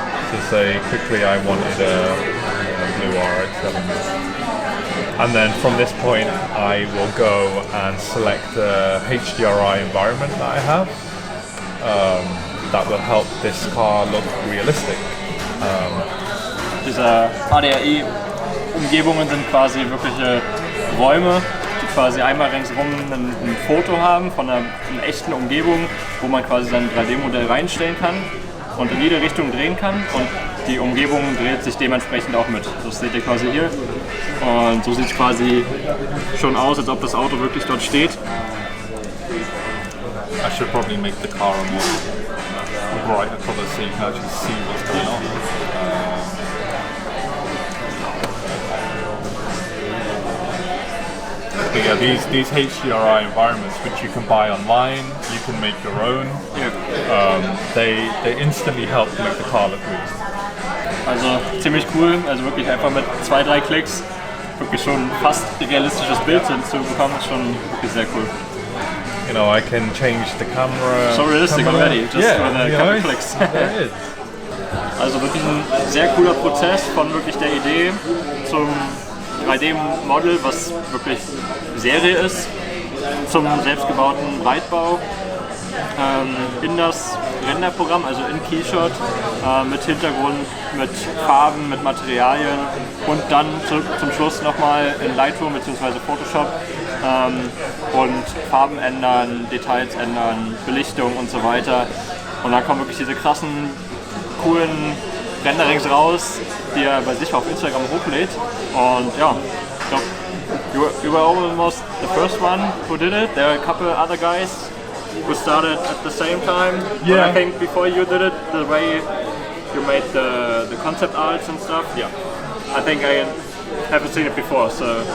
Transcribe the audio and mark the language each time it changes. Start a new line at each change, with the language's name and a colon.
English: So say quickly I wanted a blue RX-7. And then from this point, I will go and select the HDRI environment that I have. That will help this car look realistic.
German: diese HDRI-Umgebungen sind quasi wirkliche Räume, die quasi einmal ringsherum ein Foto haben von einer echten Umgebung, wo man quasi sein 3D-Modell reinstellen kann und in jede Richtung drehen kann und die Umgebung dreht sich dementsprechend auch mit. Das seht ihr quasi hier und so sieht es quasi schon aus, als ob das Auto wirklich dort steht.
English: I should probably make the car a more brighter colour so you can actually see what's going on. But yeah, these HDRI environments, which you can buy online, you can make your own. They instantly help make the car look real.
German: Also ziemlich cool, also wirklich einfach mit 2-3 Klicks wirklich schon fast realistisches Bild zu bekommen, ist schon wirklich sehr cool.
English: You know, I can change the camera. So realistic already, just for the couple clicks. There it is.
German: Also wirklich ein sehr cooler Prozess von wirklich der Idee zum 3D-Model, was wirklich Serie ist, zum selbstgebauten Breitbau, in das Renderprogramm, also in Keyshot, mit Hintergrund, mit Farben, mit Materialien und dann zum Schluss nochmal in Lightroom bzw. Photoshop und Farben ändern, Details ändern, Belichtung und so weiter. Und dann kommen wirklich diese krassen, coolen Renderings raus, die er bei sich auf Instagram hochlädt. Und ja, ich glaube,
English: you were almost the first one who did it. There are a couple other guys who started at the same time. Yeah. But I think before you did it, the way you made the concept arts and stuff, yeah, I think I haven't seen it before, so